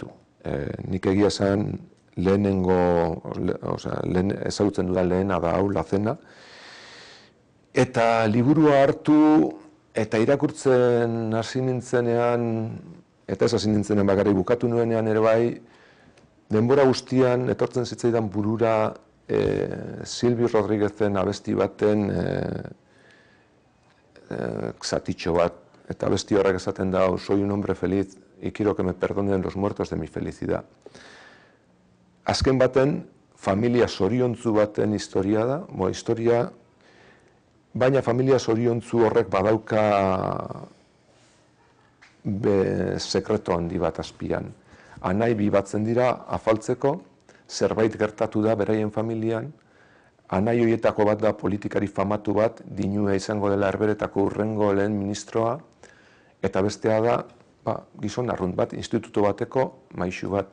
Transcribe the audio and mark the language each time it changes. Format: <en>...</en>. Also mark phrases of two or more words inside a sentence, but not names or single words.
<eu>Nik egia esan ezagutzen dudan lehena da hau, La Cena, eta liburua hartu eta irakurtzen hasi nintzenean, eta ez hasi nintzenean bakarrik bukatu nuenean ere bai, denbora guztian etortzen zitzaidan burura Silvio Rodríguezen abesti baten zatitxo bat, eta abesti horrek esaten da,</eu> <es>soy un hombre feliz y quiero que me perdonen los muertos de mi felicidad.</es> <eu>Azken baten, familia zoriontzu baten historia da, baina familia zoriontzu horrek badauka sekreto handi bat azpian. Anai bi batzen dira afaltzeko, zerbait gertatu da beraien familian, anai horietako bat da politikari famatu bat, dinua izango dela Herberetako hurrengo lehen ministroa, eta bestea da gizon arrunt bat, institutu bateko maixu bat.</eu>